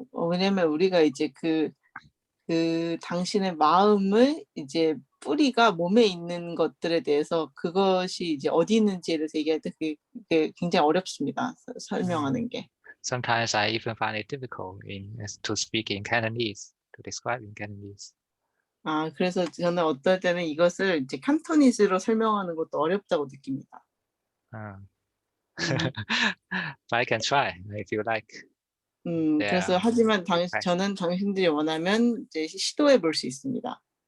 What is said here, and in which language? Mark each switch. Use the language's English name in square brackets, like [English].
[Korean] 왜냐면 우리가 이제 그 당신의 마음을 이제 뿌리가 몸에 있는 것들에 대해서 그것이 이제 어디 있는지에 대해서 얘기할 때 그게 굉장히 어렵습니다. 설명하는 게. [English] Sometimes I even find it difficult to speak in Cantonese, to describe in Cantonese. [Korean] 그래서 저는 어떨 때는 이것을 이제 칸토니스로 설명하는 것도 어렵다고 느낍니다. [English] But I can try if you like. [Korean] 그래서 하지만 저는 당신들이 원하면 이제 시도해 볼 수 있습니다.